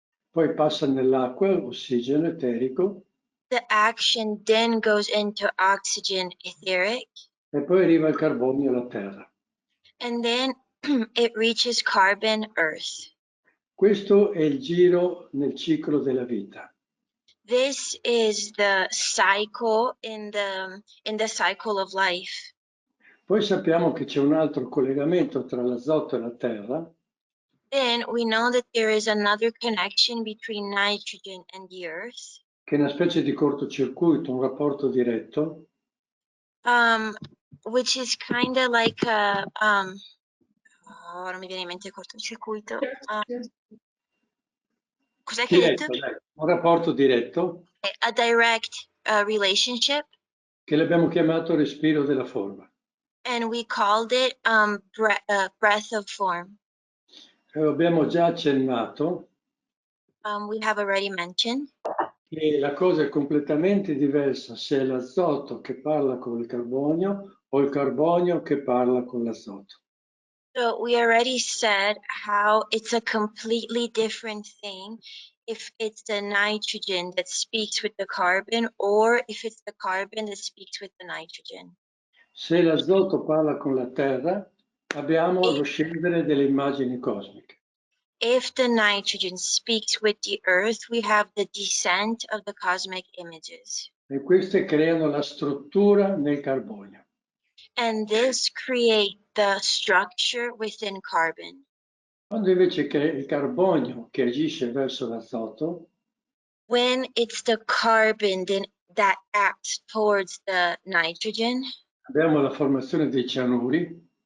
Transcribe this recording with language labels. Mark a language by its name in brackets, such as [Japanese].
[Italian] Poi passa nell'acqua, ossigeno, eterico. [English] The action then goes into oxygen, etheric. [Italian] E poi arriva il carbonio alla terra. [English] And then it reaches carbon, earth. [Italian] Questo è il giro nel ciclo della vita. [English] This is the cycle in the cycle of life. [Italian] Poi sappiamo che c'è un altro collegamento tra l'azoto e la terra. [English] Then we know that there is another connection between nitrogen and the earth. [Italian] Che è una specie di cortocircuito, un rapporto diretto. [English] Which is kind of like a [Italian] non mi viene in mente cortocircuito. Cos'è che hai detto? Un rapporto diretto. [English] A direct relationship. [Italian] Che l'abbiamo chiamato respiro della forma. [English] And we called it breath of form. [Italian] Abbiamo già accennato. [English] We have already mentioned. [Italian] E la cosa è completamente diversa se è l'azoto che parla con il carbonio o il carbonio che parla con l'azoto. [English] So we already said how it's a completely different thing if it's the nitrogen that speaks with the carbon or if it's the carbon that speaks with the nitrogen. [Italian] Se l'azoto parla con la terra, abbiamo lo scendere delle immagini cosmiche. [English] If the nitrogen speaks with the earth, we have the descent of the cosmic images. [Italian] E queste creano la struttura nel carbonio. [English] And this creates the structure within carbon. [Italian] Quando invece è il carbonio che agisce verso l'azoto, [English] when it's the carbon then that acts towards the nitrogen, [Italian] abbiamo la formazione dei cianuri.